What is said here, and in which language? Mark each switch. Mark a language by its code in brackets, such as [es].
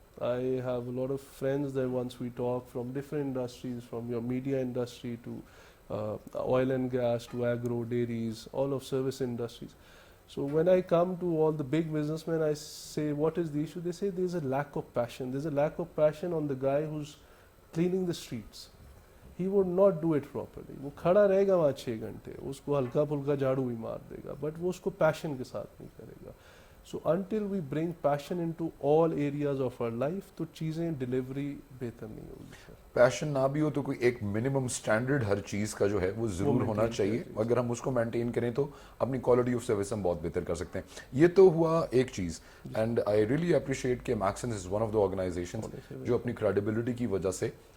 [en] I have a lot of friends that once we talk from different industries, from your media industry to oil and gas to agro, dairies, all of service industries. So when I come to all the big businessmen, I say, what is the issue? They say there's a lack of passion. There's a lack of passion on the guy who's cleaning the streets. He would not do it properly. [ur] وہ کھڑا رہے گا وہاں 6 گھنٹے, اس کو ہلکا پھلکا جھاڑو بھی مار دے گا, بٹ وہ اس کو پیشن کے ساتھ نہیں کرے گا. [en] So until we bring passion into all areas of our life, [ur] تو چیزیں ڈلیوری بہتر نہیں ہوگی. پیشن نہ بھی ہو تو کوئی ایک منیمم سٹینڈرڈ ہر چیز کا جو ہے وہ ضرور ہونا چاہیے. اگر ہم اس کو مینٹین کریں تو اپنی کوالٹی آف سروس ہم بہت بہتر کر سکتے ہیں. یہ تو ہوا ایک چیز, [en] and I really appreciate [ur] کہ [en] Maxons is one of the organizations [ur] جو اپنی کریڈیبلٹی کی وجہ سے